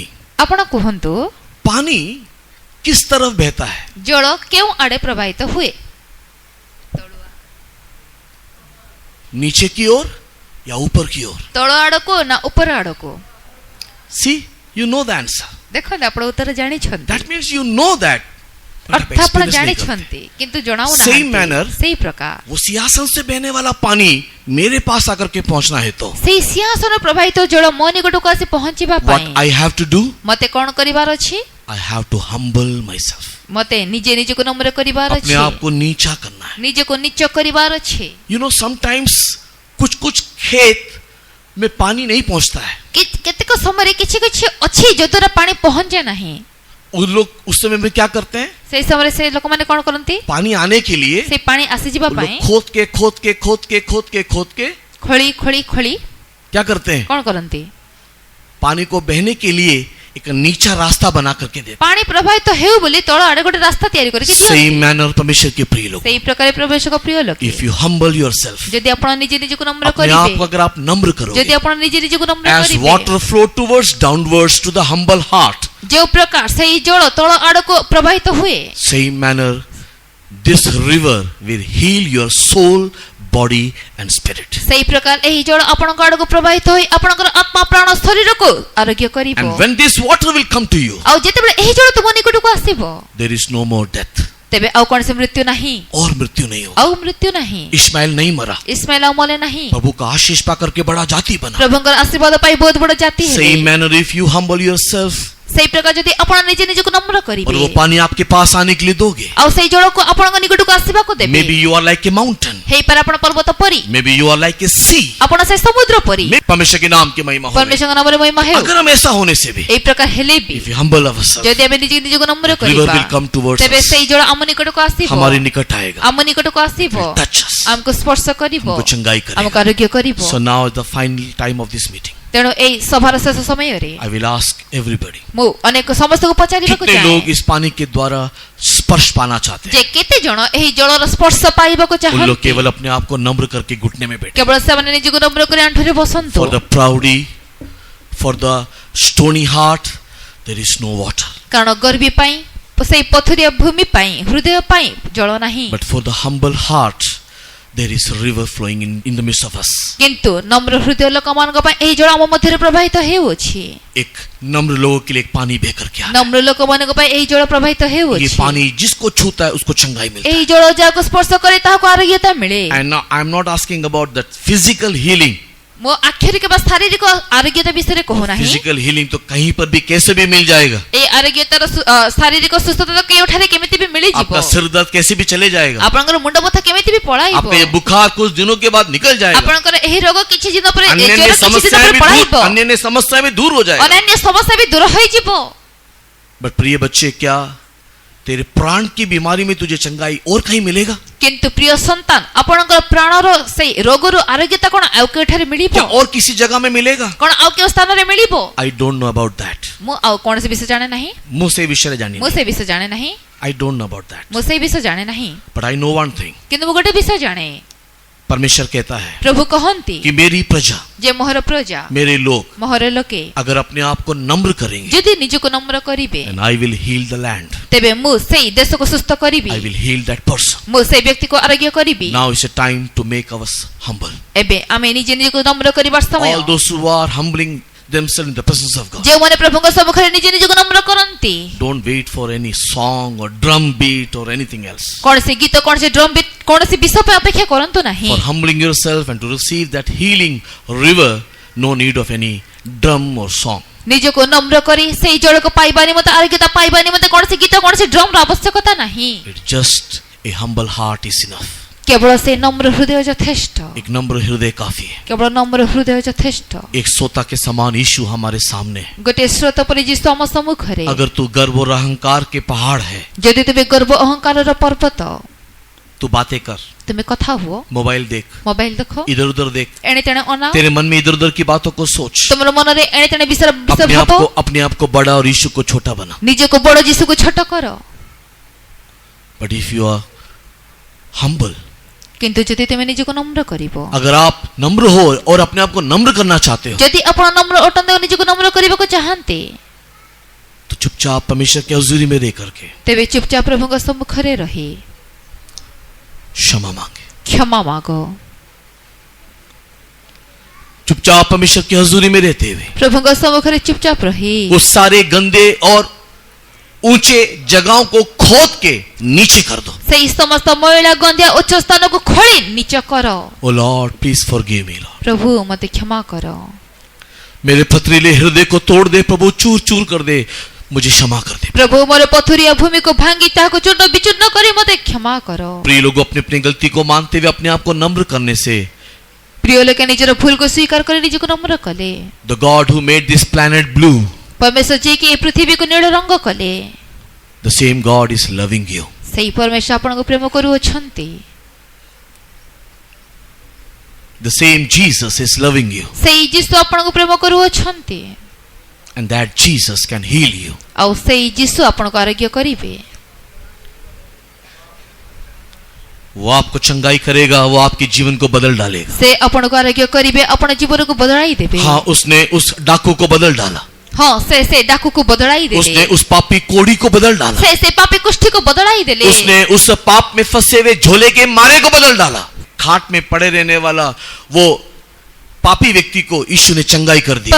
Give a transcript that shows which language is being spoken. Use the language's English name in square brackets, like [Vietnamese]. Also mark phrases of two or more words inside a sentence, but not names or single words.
[Odia] ଆପଣ କୁହନ୍ତୁ [Hindi] पानी किस तरफ बहता है? [Odia] ଜଳ କେଉଁ ଆଡେ ପ୍ରବାହିତ ହୁଏ? [Hindi] नीचे की ओर या ऊपर की ओर? [Odia] ତଳ ଆଡକୁ ନା ଉପର ଆଡକୁ? [English] See, you know the answer. [Odia] ଦେଖନ୍ତୁ ଆପଣ ଉତ୍ତର ଜାଣିଛନ୍ତି, [English] That means you know that, [Odia] ଅର୍ଥ ଆପଣ ଜାଣିଛନ୍ତି କିନ୍ତୁ [English] Same [Odia] ଜଣାଉନାହାନ୍ତି। [English] manner, [Odia] ସେଇ ପ୍ରକାର [Hindi] वो सिंहासन से बहने वाला पानी मेरे पास आकर के पहुंचना है तो [Odia] ସେଇ ସିଂହାସନ ପ୍ରବାହିତ ଜଳ ମୋ ନିକଟକୁ ଆସି ପହଞ୍ଚିବା [English] what [Odia] ପାଇଁ [English] I have to do? [Odia] ମତେ କଣ କରିବାର ଅଛି? [English] I have to humble myself. [Odia] ମତେ ନିଜେ ନିଜକୁ ନମ୍ର କରିବାର [Hindi] अपने [Odia] ଅଛି, [Hindi] आप को नीचा करना है। [Odia] ନିଜକୁ ନିଚ କରିବାର ଅଛି। [English] You know, [Hindi] sometimes कुछ खेत में पानी नहीं पहुंचता है। [Odia] କେତେକ ସମୟରେ କିଛି କିଛି ଅଛି ଯଦ୍ୱାରା ପାଣି ପହଞ୍ଚେ ନାହିଁ। [Hindi] उन लोग उस समय में क्या करते हैं? [Odia] ସେଇ ସମୟରେ ସେ ଲୋକମାନେ କଣ କରନ୍ତି? [Hindi] पानी आने के लिए [Odia] ସେ ପାଣି ଆସିଯିବା [Hindi] उन [Odia] ପାଇଁ [Hindi] लोग खोद के [Odia] ଖୋଳି ଖୋଳି ଖୋଳି [Hindi] क्या करते हैं? [Odia] କଣ କରନ୍ତି? [Hindi] पानी को बहने के लिए एक नीचा रास्ता बना करके देते [Odia] ପାଣି ପ୍ରବାହିତ ହେଉ ବୋଲି ତଳ ଆଡେ ଗୋଟେ ରାସ୍ତା ତିଆରି କରିକି [Hindi] हैं। [Odia] ଦିଅନ୍ତି। [English] same manner [Hindi] परमेश्वर के प्रिय लोग, [Odia] ସେଇ ପ୍ରକାର ପ୍ରବେଶକ ପ୍ରିୟ ଲୋକ, [English] If you humble yourself, [Odia] ଯଦି ଆପଣ ନିଜେ ନିଜକୁ ନମ୍ର [Hindi] अपने आप को [Odia] କରିବେ, [Hindi] अगर आप नम्र [Odia] ଯଦି [Hindi] करोगे, [Odia] ଆପଣ ନିଜେ ନିଜକୁ ନମ୍ର [English] as [Odia] କରିବେ, [English] water flow towards downwards to the humble heart, [Odia] ଯେଉଁ ପ୍ରକାର ସେଇ ଜଳ ତଳ ଆଡକୁ ପ୍ରବାହିତ ହୁଏ, [English] same manner this river will heal your soul, body and spirit. [Odia] ସେଇ ପ୍ରକାର ଏହି ଜଳ ଆପଣଙ୍କ ଆଡକୁ ପ୍ରବାହିତ ହୋଇ ଆପଣଙ୍କର ଆତ୍ମା ପ୍ରାଣ ଶରୀରକୁ ଆରୋଗ୍ୟ କରିବ। [English] And when this water will come to you, [Odia] ଆଉ ଯେତେବେଳେ ଏହି ଜଳ ତୁମ ନିକଟକୁ ଆସିବ, [English] there is no more death. [Odia] ତେବେ ଆଉ କୌଣସି ମୃତ୍ୟୁ ନାହିଁ, [Hindi] और मृत्यु नहीं होगी। [Odia] ଆଉ ମୃତ୍ୟୁ ନାହିଁ। [Hindi] इस्माइल नहीं मरा, [Odia] ଇସ୍ମାଏଲ ଆଉ ମଲେ ନାହିଁ, [Hindi] प्रभु का आशीष पाकर के बड़ा जाति बना। [Odia] ପ୍ରଭୁଙ୍କର ଆଶୀର୍ବାଦ ପାଇ ବହୁତ ବଡ ଜାତି ହେଲେ। [English] Same manner if you humble yourself [Odia] ସେଇ ପ୍ରକାର ଯଦି ଆପଣ ନିଜେ ନିଜକୁ ନମ୍ର [Hindi] और [Odia] କରିବେ, [Hindi] वो पानी आपके पास आने के लिए दोगे, [Odia] ଆଉ ସେଇ ଜଳକୁ ଆପଣଙ୍କ ନିକଟକୁ ଆସିବାକୁ ଦେବେ, [English] maybe you are like a mountain, [Odia] ହେଇପାରେ ଆପଣ ପର୍ବତ ପରି, [English] maybe you are like a sea, [Odia] ଆପଣ ସେ ସମୁଦ୍ର ପରି। [Hindi] maybe परमेश्वर के नाम की महिमा हो। [Odia] ପରମେଶ୍ୱରଙ୍କ ନାମରେ ମହିମା ହେଉ। [Hindi] अगर हम ऐसा होने से भी, [Odia] ଏଇ ପ୍ରକାର ହେଲେ ବି [English] if we humble ourselves, [Odia] ଯଦି ଆମେ ନିଜେ ନିଜକୁ ନମ୍ର [English] river [Odia] କରିବା, [English] will come towards [Odia] ତେବେ [English] us, [Odia] ସେଇ ଜଳ ଆମ ନିକଟକୁ ଆସିବ, [Hindi] हमारे निकट आएगा, [Odia] ଆମ ନିକଟକୁ ଆସିବ, [English] touch us, [Odia] ଆମକୁ ସ୍ପର୍ଶ କରିବ, [Hindi] हमको चंगाई [Odia] ଆମକୁ [Hindi] करेगा। [Odia] ଆରୋଗ୍ୟ କରିବ। [English] So now is the final time of this meeting. [Odia] ତେଣୁ ଏଇ ସଭାର ଶେଷ ସମୟରେ [English] I will ask everybody, [Odia] ମୁଁ ଅନେକ ସମସ୍ତଙ୍କୁ ପଚାରିବାକୁ [Hindi] कितने [Odia] ଚାହେଁ [Hindi] लोग इस पानी के द्वारा स्पर्श पाना चाहते हैं? [Odia] ଯେ କେତେ ଜଣ ଏହି ଜଳର ସ୍ପର୍ଶ ପାଇବାକୁ [Hindi] उन लोग [Odia] ଚାହାନ୍ତି। [Hindi] केवल अपने आप को नम्र करके घुटने में बैठे। [Odia] କେବଳ ସେମାନେ ନିଜକୁ ନମ୍ର କରି ଆଣ୍ଠୁରେ ବସନ୍ତୁ। [English] For the proudy, for the stony heart, there is no water. [Odia] କାରଣ ଗର୍ବି ପାଇଁ ସେଇ ପଥୁରିଆ ଭୂମି ପାଇଁ ହୃଦୟ ପାଇଁ ଜଳ ନାହିଁ। [English] But for the humble heart, there is a river flowing in the midst of us. [Odia] କିନ୍ତୁ ନମ୍ର ହୃଦୟ ଲୋକମାନଙ୍କ ପାଇଁ ଏହି ଜଳ ଆମ ମଧ୍ୟରେ ପ୍ରବାହିତ ହେଉଅଛି। [Hindi] एक नम्र लोगों के लिए एक पानी बह करके आता है। [Odia] ନମ୍ର ଲୋକମାନଙ୍କ ପାଇଁ ଏହି ଜଳ ପ୍ରବାହିତ [Hindi] ये [Odia] ହେଉଅଛି। [Hindi] पानी जिसको छूता है उसको चंगाई मिलता है। [Odia] ଏହି ଜଳ ଯାହାକୁ ସ୍ପର୍ଶ କରେ ତାହାକୁ ଆରୋଗ୍ୟତା ମିଳେ। [English] And now I am not asking about that physical healing. [Odia] ମୋ ଆକ୍ଷରିକ ବା ଶାରୀରିକ ଆରୋଗ୍ୟତା ବିଷୟରେ କହୁନାହିଁ। [English] physical healing [Hindi] तो कहीं पर भी कैसे भी मिल जाएगा। [Odia] ଏହି ଆରୋଗ୍ୟତାର ଶାରୀରିକ ସୁସ୍ଥତା ତ କେଉଁଠାରେ କେମିତି ବି ମିଳିଯିବ। [Hindi] आपका सिर दर्द कैसे भी चले जाएगा। [Odia] ଆପଣଙ୍କର ମୁଣ୍ଡ ବଥା କେମିତି ବି ପଳାଇବ। [Hindi] आपका ये बुखार कुछ दिनों के बाद निकल जाएगा। [Odia] ଆପଣଙ୍କର ଏହି ରୋଗ କିଛି ଦିନ ପରେ [Hindi] अन्य [Odia] ଜ୍ୱର [Hindi] अन्य [Odia] କିଛି ଦିନ [Hindi] समस्याएं [Odia] ପରେ [Hindi] भी [Odia] ପଳାଇବ। [Hindi] दूर, अन्य अन्य समस्याएं भी दूर हो जाएगा। [Odia] ଅନ୍ୟାନ୍ୟ ସମସ୍ୟା ବି ଦୂର ହୋଇଯିବ। [Hindi] बट प्रिय बच्चे, क्या तेरे प्राण की बीमारी में तुझे चंगाई और कहीं मिलेगा? [Odia] କିନ୍ତୁ ପ୍ରିୟ ସନ୍ତାନ ଆପଣଙ୍କର ପ୍ରାଣର ସେଇ ରୋଗରୁ ଆରୋଗ୍ୟତା କଣ ଆଉ କେଉଁଠାରେ ମିଳିବ? [Hindi] क्या और किसी जगह में मिलेगा? [Odia] କଣ ଆଉ କେଉଁ ସ୍ଥାନରେ ମିଳିବ? [English] I don't know about that. [Odia] ମୁଁ ଆଉ କୌଣସି ବିଷୟ ଜାଣେ ନାହିଁ। ମୁଁ ସେ ବିଷୟରେ ଜାଣିନି। ମୁଁ ସେ ବିଷୟ ଜାଣେ ନାହିଁ। [English] I don't know about that. [Odia] ମୁଁ ସେଇ ବିଷୟ ଜାଣେ ନାହିଁ। [English] But I know one thing. [Odia] କିନ୍ତୁ ମୁଁ ଗୋଟେ ବିଷୟ ଜାଣେ। [Hindi] परमेश्वर कहता है [Odia] ପ୍ରଭୁ କହନ୍ତି [Hindi] कि मेरी प्रजा, [Odia] ଯେ ମୋହର ପ୍ରଜା [Hindi] मेरे लोग [Odia] ମୋହର ଲୋକେ [Hindi] अगर अपने आप को नम्र करेंगे, [Odia] ଯଦି ନିଜକୁ ନମ୍ର କରିବେ [English] and I will heal the land. [Odia] ତେବେ ମୁଁ ସେଇ ଦେଶକୁ ସୁସ୍ଥ କରିବି। [English] I will heal that person. [Odia] ମୁଁ ସେଇ ବ୍ୟକ୍ତିକୁ ଆରୋଗ୍ୟ କରିବି। [English] Now is a time to make us humble. [Odia] ଏବେ ଆମେ ନିଜେ ନିଜକୁ ନମ୍ର କରିବାର ସମୟ। [English] All those who are humbling themselves in the presence of God, [Odia] ଯେଉଁମାନେ ପ୍ରଭୁଙ୍କ ସମ୍ମୁଖରେ ନିଜେ ନିଜକୁ ନମ୍ର କରନ୍ତି, [English] don't wait for any song or drum beat or anything else. [Odia] କୌଣସି ଗୀତ କୌଣସି [English] drum beat [Odia] କୌଣସି ବିଷୟ ପାଇଁ ଅପେକ୍ଷା କରନ୍ତୁ ନାହିଁ। [English] For humbling yourself and to receive that healing river, no need of any drum or song. [Odia] ନିଜକୁ ନମ୍ର କରି ସେଇ ଜଳକୁ ପାଇବା ନିମନ୍ତେ ଆରୋଗ୍ୟତା ପାଇବା ନିମନ୍ତେ କୌଣସି ଗୀତ କୌଣସି ଡ୍ରମ୍ର ଆବଶ୍ୟକତା ନାହିଁ। [English] It's just a humble heart is enough. [Odia] କେବଳ ସେ ନମ୍ର ହୃଦୟ ଯଥେଷ୍ଟ। [Hindi] एक नम्र हृदय काफी है। [Odia] କେବଳ ନମ୍ର ହୃଦୟ ଯଥେଷ୍ଟ। [Hindi] एक सोता के समान यीशु हमारे सामने है। [Odia] ଗୋଟିଏ ସ୍ରୋତ ପରି ଯୀଶୁ ଆମ ସମ୍ମୁଖରେ। [Hindi] अगर तू गर्व और अहंकार के पहाड़ है, [Odia] ଯଦି ତୁମେ ଗର୍ବ ଅହଙ୍କାରର ପର୍ବତ, [Hindi] तू बातें कर, [Odia] ତୁମେ କଥା ହୁଅ, [Hindi] मोबाइल देख, [Odia] ମୋବାଇଲ ଦେଖ, [Hindi] इधर उधर देख, [Odia] ଏଣେ ତେଣେ ଅନାଅ, [Hindi] तेरे मन में इधर उधर की बातों को सोच, [Odia] ତୁମର ମନରେ ଏଣେ ତେଣେ ବିଷୟ ଭାବ, [Hindi] अपने आप को बड़ा और यीशु को छोटा बना। [Odia] ନିଜକୁ ବଡ଼ ଯୀଶୁକୁ ଛୋଟ କର। [English] But if you are humble, [Odia] କିନ୍ତୁ ଯଦି ତୁମେ ନିଜକୁ ନମ୍ର କରିବ, [Hindi] अगर आप नम्र हो और अपने आप को नम्र करना चाहते हो, [Odia] ଯଦି ଆପଣ ନମ୍ର ଅଟନ୍ତେ ଓ ନିଜକୁ ନମ୍ର କରିବାକୁ ଚାହାନ୍ତି, [Hindi] तो चुपचाप परमेश्वर की हुजूरी में रह करके [Odia] ତେବେ ଚୁପଚାପ ପ୍ରଭୁଙ୍କ ସମ୍ମୁଖରେ ରହି [Hindi] क्षमा मांगे। [Odia] କ୍ଷମା ମାଗ। [Hindi] चुपचाप परमेश्वर की हुजूरी में रहते हुए [Odia] ପ୍ରଭୁଙ୍କ ସମ୍ମୁଖରେ ଚୁପଚାପ ରହି [Hindi] उस सारे गंदे और ऊंचे जगहों को खोद के नीचे कर दो। [Odia] ସେଇ ସମସ୍ତ ମଇଳା ଗନ୍ଧିଆ ଉଚ୍ଚ ସ୍ଥାନକୁ ଖୋଳି ନିଚ କର। [English] O Lord please forgive me Lord. [Odia] ପ୍ରଭୁ ମୋତେ କ୍ଷମା କର। [Hindi] मेरे पथरीले हृदय को तोड़ दे प्रभु, चूर चूर कर दे, मुझे क्षमा कर दे। [Odia] ପ୍ରଭୁ ମୋର ପଥୁରିଆ ଭୂମିକୁ ଭାଙ୍ଗି ତାହାକୁ ଚୂର୍ଣ୍ଣ ବିଚୂର୍ଣ୍ଣ କରି ମୋତେ କ୍ଷମା କର। [Hindi] प्रिय लोग, अपनी अपनी गलती को मानते हुए अपने आप को नम्र करने से [Odia] ପ୍ରିୟ ଲୋକେ ନିଜର ଭୁଲକୁ ସ୍ୱୀକାର କରି ନିଜକୁ ନମ୍ର କଲେ। [English] The God who made this planet blue, [Odia] ପରମେଶ୍ୱର ଯିଏକି ଏ ପୃଥିବୀକୁ ନୀଳ ରଙ୍ଗ କଲେ, [English] The same God is loving you. [Odia] ସେଇ ପରମେଶ୍ୱର ଆପଣଙ୍କୁ ପ୍ରେମ କରୁଅଛନ୍ତି। [English] The same Jesus is loving you, [Odia] ସେଇ ଯୀଶୁ ଆପଣଙ୍କୁ ପ୍ରେମ କରୁଅଛନ୍ତି। [English] And that Jesus can heal you. [Odia] ଆଉ ସେଇ ଯୀଶୁ ଆପଣଙ୍କୁ ଆରୋଗ୍ୟ କରିବେ। [Hindi] वो आपको चंगाई करेगा, वो आपके जीवन को बदल डालेगा। [Odia] ସେ ଆପଣଙ୍କୁ ଆରୋଗ୍ୟ କରିବେ, ଆପଣ ଜୀବନକୁ ବଦଳାଇ ଦେବେ। [Hindi] हाँ, उसने उस डाकू को बदल डाला, [Odia] ହଁ ସେ ଡାକୁକୁ ବଦଳାଇ ଦେଲେ। [Hindi] उसने उस पापी कोढ़ी को बदल डाला, [Odia] ସେ ପାପୀ କୁଷ୍ଠିକୁ ବଦଳାଇ ଦେଲେ। [Hindi] उसने उस पाप में फंसे हुए झोले के मारे को बदल डाला। खाट में पड़े रहने वाला वो पापी व्यक्ति को यीशु ने चंगाई कर दी।